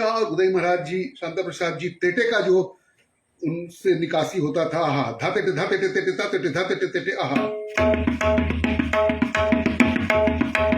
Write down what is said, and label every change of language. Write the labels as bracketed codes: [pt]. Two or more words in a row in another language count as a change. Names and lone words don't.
[hi] और उदय महाराज जी, शांता प्रसाद जी, तेटे का जो उनसे निकासी होता था. आहा, धातेटे धातेटे तेटे धातेटे धातेटे तेटे. आहा.